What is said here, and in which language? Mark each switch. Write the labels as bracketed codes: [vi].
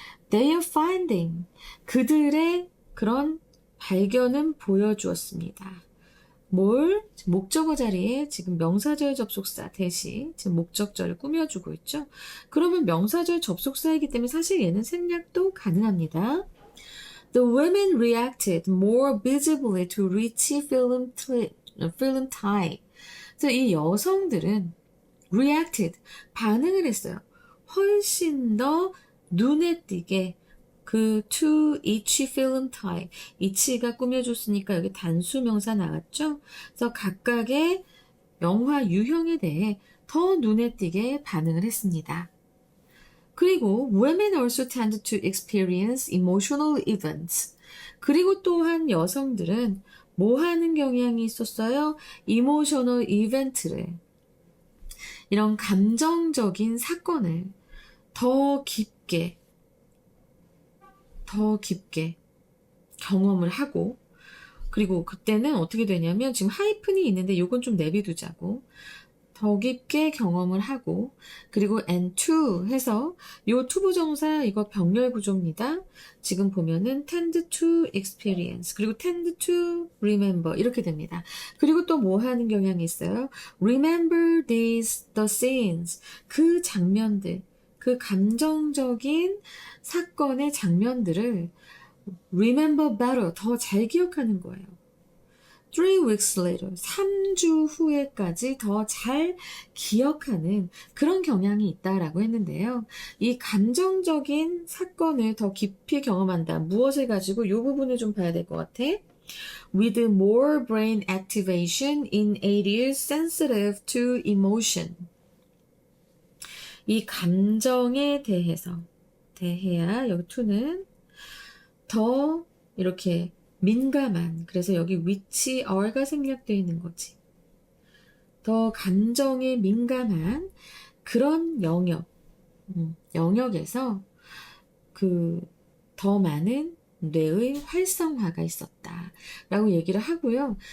[en] Their finding, [ko] 그들의 그런 발견은 보여주었습니다. 목적어 자리에 지금 명사절 접속사 대신 지금 목적절을 꾸며주고 있죠. 그러면 명사절 접속사이기 때문에 사실 얘는 생략도 가능합니다. [en] The women reacted more visibly to rich film type. [ko] 그래서 이 여성들은 reacted, 반응을 했어요. 훨씬 더 눈에 띄게 그 [en] to each film type, [ko] each가 꾸며줬으니까 여기 단수명사 나왔죠? 그래서 각각의 영화 유형에 대해 더 눈에 띄게 반응을 했습니다. [en] 그리고 women also tend to experience emotional events. [ko] 그리고 또한 여성들은 뭐 하는 경향이 있었어요? emotional event를. 이런 감정적인 사건을 더 깊게 경험을 하고, 그리고 그때는 어떻게 되냐면, 지금 하이픈이 있는데 요건 좀 내비두자고, 더 깊게 경험을 하고, 그리고 and to 해서 요 투부정사 이거 병렬 구조입니다. 지금 보면은 [en] tend to experience, [ko] 그리고 [en] tend to remember [ko] 이렇게 됩니다. 그리고 또 뭐 하는 경향이 있어요? [en] remember the scenes, [ko] 그 장면들, 그 감정적인 사건의 장면들을 [en] remember better, [ko] 더 잘 기억하는 거예요. [en] 3 weeks later, [ko] 3주 후에까지 더 잘 기억하는 그런 경향이 있다라고 했는데요. 이 감정적인 사건을 더 깊이 경험한다. 무엇을 가지고 이 부분을 좀 봐야 될 것 같아. [en] With more brain activation in areas sensitive to emotion. [ko] 이 감정에 대해야 여기 to는 더 이렇게 민감한, 그래서 여기 which are가 생략되어 있는 거지. 더 감정에 민감한 그런 영역에서 더 많은 뇌의 활성화가 있었다 라고 얘기를 하고요.